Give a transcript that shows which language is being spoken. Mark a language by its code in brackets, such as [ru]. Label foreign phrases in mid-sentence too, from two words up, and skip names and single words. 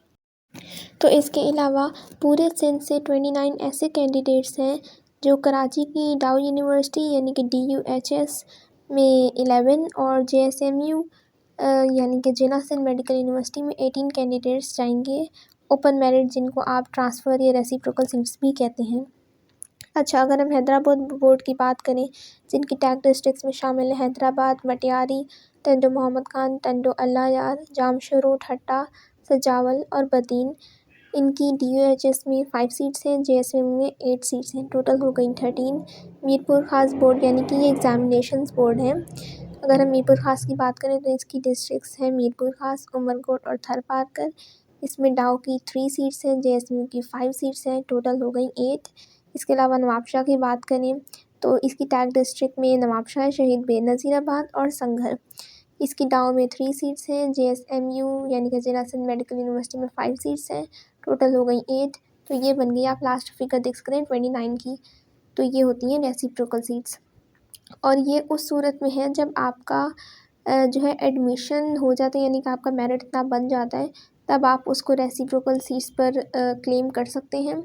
[ur] تو اس کے علاوہ پورے سندھ سے 29 ایسے کینڈیڈیٹس ہیں جو کراچی کی ڈاؤ یونیورسٹی یعنی کہ DUHS میں 11 اور JSMU یعنی کہ جناح سندھ میڈیکل یونیورسٹی میں 18 کینڈیڈیٹس جائیں گے [en] open merit, [ur] ، جن کو آپ ٹرانسفر یا [en] reciprocal seats [ur] بھی کہتے ہیں. اچھا، اگر ہم حیدرآباد بورڈ کی بات کریں جن کی [en] tag districts [ur] میں شامل ہے حیدرآباد، مٹیاری، ٹنڈو محمد خان، ٹنڈو الہ یار، جامشورو، ٹھٹہ، سجاول اور بدین، ان کی DUHS میں 5 سیٹس ہیں، JSMU میں 8 سیٹس ہیں، ٹوٹل ہو گئی 13. میرپور خاص بورڈ یعنی کہ یہ [en] examinations board [ur] ہے. اگر ہم میرپور خاص کی بات کریں تو اس کی ڈسٹرکٹس ہیں میرپور خاص، عمرکوٹ اور تھرپارکر. اس میں ڈاؤ کی 3 سیٹس ہیں، JSMU کی 5 سیٹس ہیں، ٹوٹل ہو گئی 8. اس کے علاوہ نوابشاہ کی بات کریں تو اس کی [en] tag district [ur] میں نوابشاہ، شہید بینظیرآباد اور سانگھڑ. اس کی ڈاؤ میں 3 سیٹس ہیں، JSMU یعنی کہ جناح سندھ میڈیکل یونیورسٹی میں 5 سیٹس ہیں، ٹوٹل ہو گئی 8. تو یہ بن گئی، آپ [en] last figure [ur] دیکھ سکتے ہیں 29 کی۔ تو یہ ہوتی ہیں [en] reciprocal seats, [ur] ، اور یہ اس صورت میں ہے جب آپ کا جو ہے ایڈمیشن ہو جاتا ہے، یعنی کہ آپ کا میرٹ اتنا بن جاتا ہے، تب آپ اس کو [en] reciprocal seats [ur] پر کلیم کر سکتے ہیں.